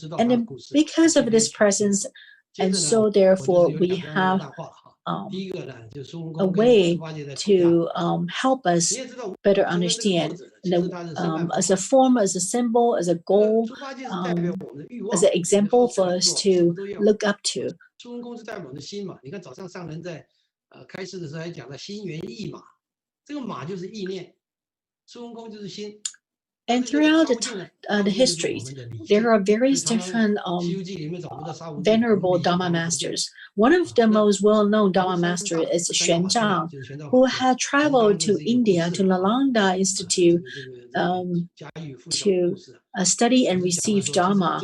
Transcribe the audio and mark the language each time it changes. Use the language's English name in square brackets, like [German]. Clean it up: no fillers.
[English] And then because of this presence, and so therefore we have a way to help us better understand. And as a form, as a symbol, as a goal, as an example for us to look up to. [Chinese] 出生宫是代表我们的心嘛？你看早上上人在开示的时候还讲到心猿意马，这个马就是意念，出生宫就是心。 [English] And throughout the histories, there are various different venerable Dharma masters. One of the most well-known Dharma masters is Xuanzang, who had traveled to India, to Nalanda Institute, to study and receive Dharma.